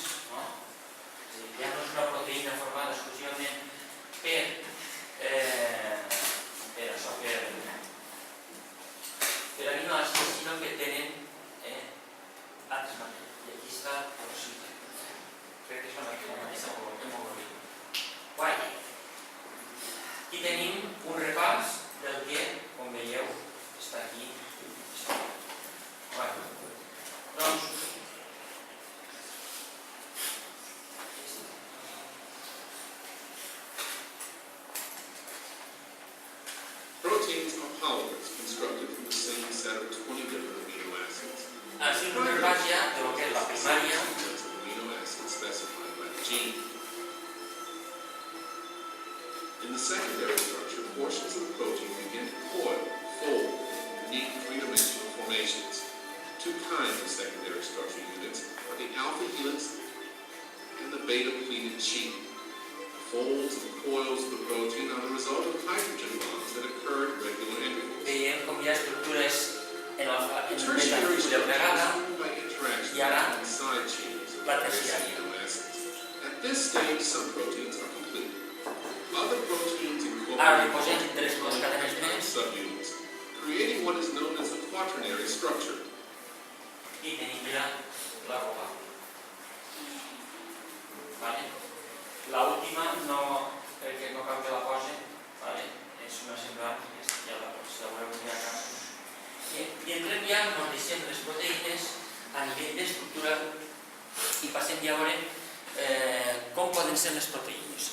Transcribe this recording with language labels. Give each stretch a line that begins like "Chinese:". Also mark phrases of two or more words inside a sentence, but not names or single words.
Catalan: Ja no és una proteïna formada exclusivament per aminoàcids, sinó que tenen altres maneres. I aquí està el possible. Crec que és la mateixa hemoglobina. Guai. Aquí tenim un repàs del que, com veieu, està aquí. Doncs,
English: proteins are polymers constructed from the same set of 20 different amino acids.
Catalan: Així un repàs ja del que és la primària.
English: Amino acids specified by the gene. In the secondary structure, portions of the protein begin to coil, fold, neat three-dimensional formations. 2 kinds of secondary structure units are the alpha helix and the beta-pleated sheet. Folds and coils of the protein are the result of hydrogen bonds that occur at regular intervals.
Catalan: Veiem com hi ha estructures en el
English: Tertiary
Catalan: beta plegada
English: by interaction
Catalan: i ara
English: between side chains of
Catalan: la
English: various
Catalan: terciària.
English: amino acids. At this stage, some proteins are complete. Other proteins
Catalan: Ara li
English: incorporate
Catalan: posem 3 cadenes
English: multiple
Catalan: més
English: subunits, creating what is known as a quaternary structure.
Catalan: i tenim ja la global. L'última crec que no cal que la posi, és una semblant, ja la veureu ja acá. I entrem ja, ens deixem les proteïnes a nivell d'estructura i passem ja a veure com poden ser les proteïnes.